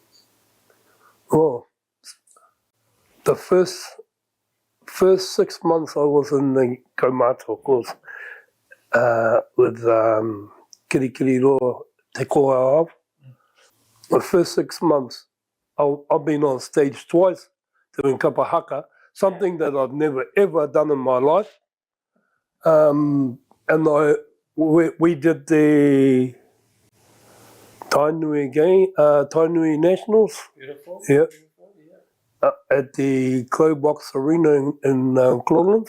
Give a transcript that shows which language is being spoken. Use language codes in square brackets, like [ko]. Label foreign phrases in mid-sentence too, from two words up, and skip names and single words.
[en] Well, the first 6 months I was in the Kaumatua course with Kirikiriroa Te Kohao. The first 6 months, I've been on stage twice doing [mi] kapa haka, [en] something that I've never ever done in my life. And we did the Tainui Tainui Nationals. Beautiful. Yeah. At the Clay Box Arena in Cleveland.